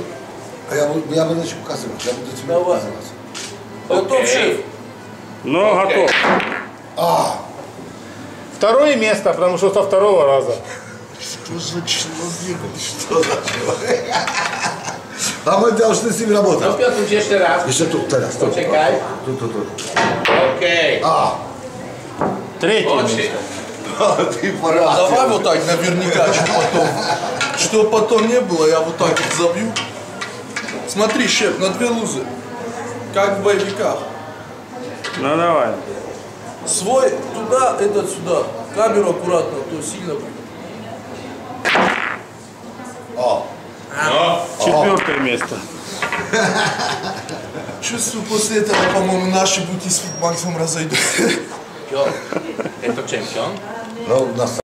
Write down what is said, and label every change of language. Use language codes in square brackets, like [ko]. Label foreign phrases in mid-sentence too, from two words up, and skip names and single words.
[ru] Я буду еще показывать, я буду тебе Давай. показывать. Готов, шеф? Но готов. Второе место, потому что со второго раза. Что за человек? Что за человек? А мы должны с ним работать. [pl] No Piotruś, jeszcze raz. Jeszcze tu, teraz. Tu. Poczekaj. [ru] Тут. [pl] Okej. [ru] Третье [pl] Chodź. [ru] место. Ты пора. Давай вот так наверняка, что потом не было, я вот так вот забью. Смотри, шеф, на 2 лузы. Как в боевиках. Ну давай. Свой туда, этот сюда. Камеру аккуратно, то сильно будет. Четвертое место. Чувствую, после этого, по-моему, наши бути с Фитбанксом разойдутся. [pl] Piotr, jest to czempion? [ru] Ну, у нас